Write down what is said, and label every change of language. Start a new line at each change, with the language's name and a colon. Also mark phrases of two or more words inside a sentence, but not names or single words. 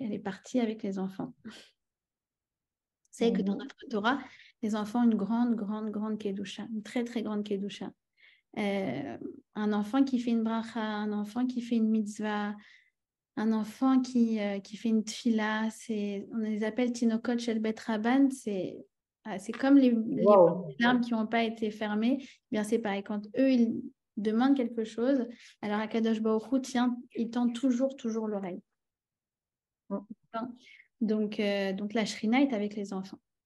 French: Elle est partie avec les enfants. C'est que dans notre Torah, les enfants ont une grande kedusha, une très, très grande kedusha. Un enfant qui fait une bracha, un enfant qui fait une mitzvah, un enfant qui fait une tfila, on les appelle
Hebrew: תינוקות של בית רבן,
French: c'est comme les larmes qui n'ont pas été fermées. Bien, c'est pareil, quand eux, ils demandent quelque chose, alors
Hebrew: הקדוש ברוך הוא,
French: il tend toujours l'oreille. Donc, la Shrina est avec les enfants.